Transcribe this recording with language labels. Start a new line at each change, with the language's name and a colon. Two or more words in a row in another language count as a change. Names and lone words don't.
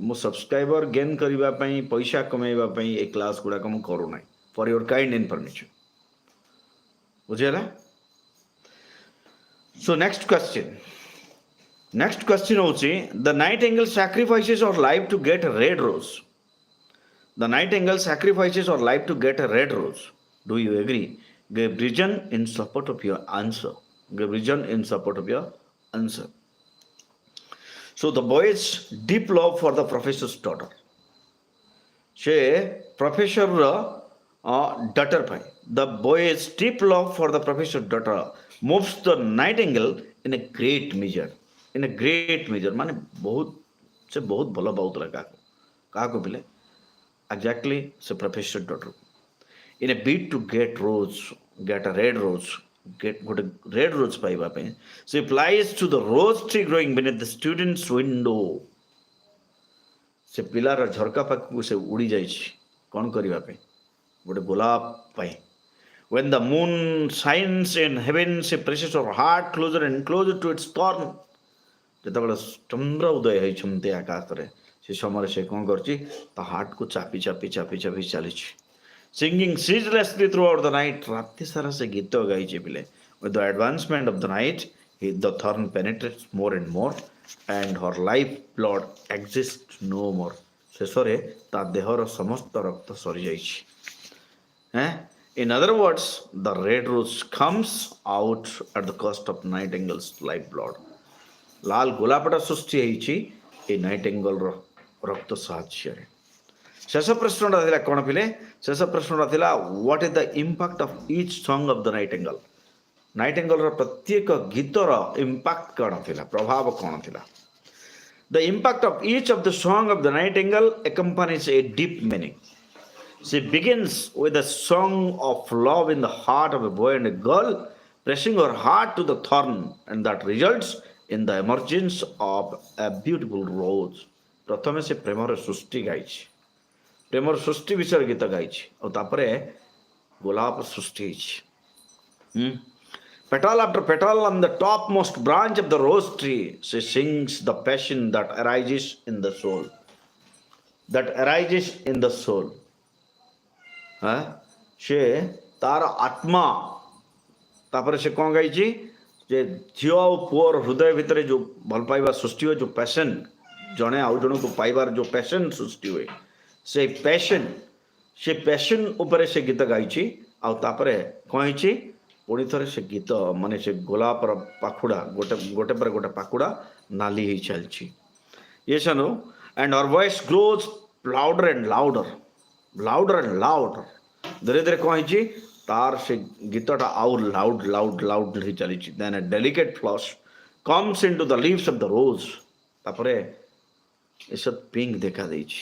Odia: ମୁଁ
English: subscriber gain
Odia: କରିବା ପାଇଁ ପଇସା କମେଇବା ପାଇଁ ଏ କ୍ଲାସ୍ ଗୁଡ଼ାକ ମୁଁ କରୁନାହିଁ।
English: for your kind information. ବୁଝିହେଲା? so next question ହେଉଛି the nightingale sacrifices her life to get red rose. The nightingale sacrifices her life to get a red rose. Do you agree? Give reason in support of your answer. Give reason in support of your answer. So the boy's deep love for the professor's daughter.
Odia: ସେ ପ୍ରଫେସରର ଡଟର ପାଇଁ
English: the boy's deep love for the professor's daughter moves the nightingale in a great measure. In a great measure
Odia: ମାନେ ସେ ବହୁତ ଭଲ ପାଉଥିଲା କାହାକୁ ପିଲେ
English: exactly ସେ professor daughter in a bid to get a red rose, ଗୋଟେ red rose
Odia: ପାଇବା ପାଇଁ
English: she flies to the rose tree growing beneath the student's window.
Odia: ସେ ପିଲାର ଝରକା ପାଖକୁ ସେ ଉଡ଼ି ଯାଇଛି କ'ଣ କରିବା ପାଇଁ ଗୋଟେ ଗୋଲାପ ପାଇଁ.
English: When the moon shines in heaven she presses her heart closer and closer to its thorn.
Odia: ଯେତେବେଳେ ଚନ୍ଦ୍ର ଉଦୟ ହେଇଛନ୍ତି ଆକାଶରେ ସେ ସମୟରେ ସେ କ'ଣ କରୁଛି ତା ହାର୍ଟକୁ ଚାପି ଚାପି ଚାପି ଚାପି ଚାଲିଛି.
English: Singing ceaselessly throughout the night.
Odia: ରାତି ସାରା ସେ ଗୀତ ଗାଇଛି ପିଲେ.
English: With the advancement of the night the thorn penetrates more and more and her life blood exists no more.
Odia: ଶେଷରେ ତା ଦେହର ସମସ୍ତ ରକ୍ତ ସରିଯାଇଛି.
English: In other words, the red rose comes out at the cost of nightingale's life blood.
Odia: ଲାଲ ଗୋଲାପଟା ସୃଷ୍ଟି ହେଇଛି ଏ ନାଇଟିଙ୍ଗେଲର ରକ୍ତ ସାହାଯ୍ୟରେ. ଶେଷ ପ୍ରଶ୍ନଟା ଥିଲା କ'ଣ ପିଲେ? ଶେଷ ପ୍ରଶ୍ନଟା ଥିଲା
English: what is the impact of each song of the nightingale.
Odia: ନାଇଟିଙ୍ଗେଲର ପ୍ରତ୍ୟେକ ଗୀତର ଇମ୍ପାକ୍ଟ କ'ଣ ଥିଲା, ପ୍ରଭାବ କ'ଣ ଥିଲା?
English: The impact of each of the song of the nightingale accompanies a deep meaning. She begins with a song of love in the heart of a boy and a girl, pressing her heart to the thorn, and that results in the emergence of a beautiful rose.
Odia: ପ୍ରଥମେ ସେ ପ୍ରେମର ସୃଷ୍ଟି ଗାଇଛି, ପ୍ରେମର ସୃଷ୍ଟି ବିଷୟରେ ଗୀତ ଗାଇଛି, ଆଉ ତାପରେ ଗୋଲାପ ସୃଷ୍ଟି ହେଇଛି.
English: Petal after petal on the topmost branch of the rose tree, she sings the passion that arises in the soul. That arises in the soul.
Odia: ସେ ତାର ଆତ୍ମା ତାପରେ ସେ କ'ଣ ଗାଇଛି ଯେ ଝିଅ ଆଉ ପୁଅର ହୃଦୟ ଭିତରେ ଯେଉଁ ଭଲ ପାଇବା ସୃଷ୍ଟି ହୁଏ, ଯେଉଁ ପ୍ୟାସନ୍ ଜଣେ ଆଉ ଜଣକୁ ପାଇବାର ଯେଉଁ ପ୍ୟାସନ୍ ସୃଷ୍ଟି ହୁଏ, ସେ ପ୍ୟାସନ୍ ଉପରେ ସେ ଗୀତ ଗାଇଛି. ଆଉ ତାପରେ କ'ଣ ହେଇଛି ପୁଣି ଥରେ ସେ ଗୀତ ମାନେ ସେ ଗୋଲାପର ପାଖୁଡ଼ା ଗୋଟେ ପରେ ଗୋଟେ ପାଖୁଡ଼ା ନାଲି ହେଇ ଚାଲିଛି.
English: Yes or no? And her voice grows louder and louder.
Odia: ଧୀରେ ଧୀରେ କ'ଣ ହେଇଛି ତାର ସେ ଗୀତଟା ଆଉ ଲାଉଡ୍ ହେଇ ଚାଲିଛି.
English: Then a delicate flush comes into the leaves of the rose.
Odia: ତାପରେ ଏସବୁ ପିଙ୍କ ଦେଖା ଦେଇଛି.